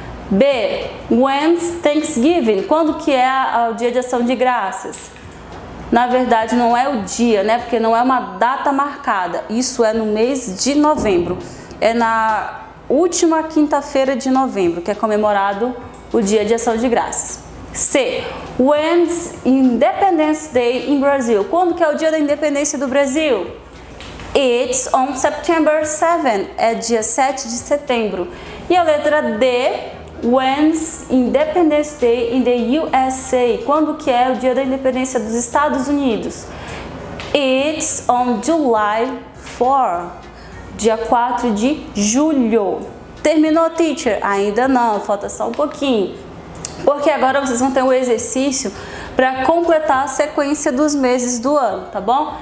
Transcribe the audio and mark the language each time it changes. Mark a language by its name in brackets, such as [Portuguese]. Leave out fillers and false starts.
[Portuguese] B, [English] when's Thanksgiving? [Portuguese] Quando que é o dia de ação de graças? Na verdade não é o dia, né? Porque não é uma data marcada, isso é no mês de novembro. É na última quinta-feira de novembro, que é comemorado o Dia de Ação de Graças. C. [English] When's Independence Day in Brazil? [Portuguese] Quando que é o dia da independência do Brasil? [English] It's on September 7. [Portuguese] É dia 7 de setembro. E a letra D. [English] When's Independence Day in the USA? [Portuguese] Quando que é o dia da independência dos Estados Unidos? [English] It's on July 4. [Portuguese] Dia 4 de julho. Terminou, teacher? Ainda não, falta só um pouquinho. Porque agora vocês vão ter um exercício para completar a sequência dos meses do ano, tá bom?